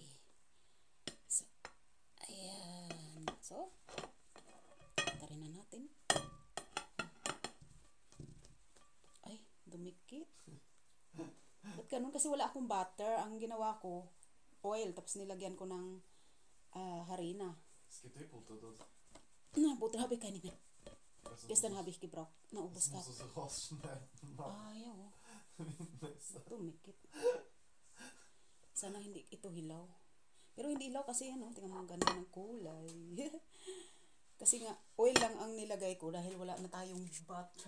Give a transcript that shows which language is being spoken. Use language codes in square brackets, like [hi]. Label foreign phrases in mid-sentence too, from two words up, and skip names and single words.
[tl] So, ayan. So, baliktarin na natin. Ay, dumikit. Ba't ganun? Kasi wala akong butter. Ang ginawa ko, oil. Tapos nilagyan ko ng harina. [de] Butter habe ich keine mehr. Gestern habe ich gebraucht. [tl] Naubos ka. Ayaw. Tumikit. Sana hindi ito hilaw. Pero hindi hilaw kasi yan. Tingnan mo ang ganda ng kulay. Kasi nga, oil lang ang nilagay ko dahil wala na tayong butter.